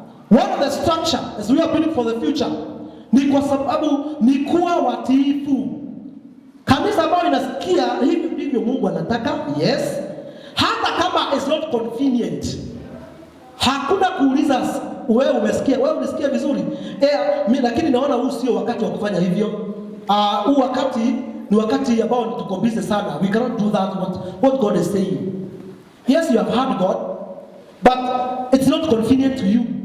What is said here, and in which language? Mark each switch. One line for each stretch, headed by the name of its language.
English: One of the structure as we are building for the future
Swahili: ni kwa sababu ni kuwa watiifu. Kanisa ambayo inasikia hivi ndivyo Mungu anataka, yes. Hata kama
English: is not convenient.
Swahili: Hakuna kuuliza wewe umesikia, wewe unasikia vizuri. Mimi lakini naona huu sio wakati wa kufanya hivyo. Huu wakati ni wakati ambao tuko busy sana.
English: We cannot do that what God is saying. Yes, you have heard God, but it's not convenient to you.